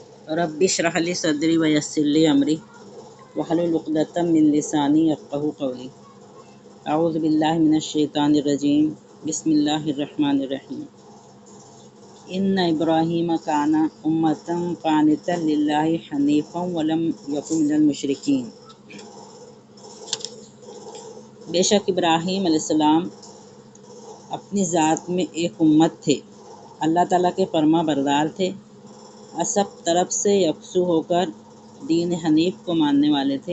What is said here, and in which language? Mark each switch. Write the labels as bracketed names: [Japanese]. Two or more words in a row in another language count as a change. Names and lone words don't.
[Arabic] رب اشرح لي صدري ويسر لي أمري واحلل عقدة من لساني يفقهوا قولي. أعوذ بالله من الشيطان الرجيم. بسم الله الرحمن الرحيم. إن إبراهيم كان أمة قانتا لله حنيفا ولم يكن من المشركين. [Urdu] بے شک ابراہیم علیہ السلام اپنی ذات میں ایک امت تھے، اللہ تعالیٰ کے فرماں بردار تھے اور سب طرف سے یکسو ہو کر دین حنیف کو ماننے والے تھے.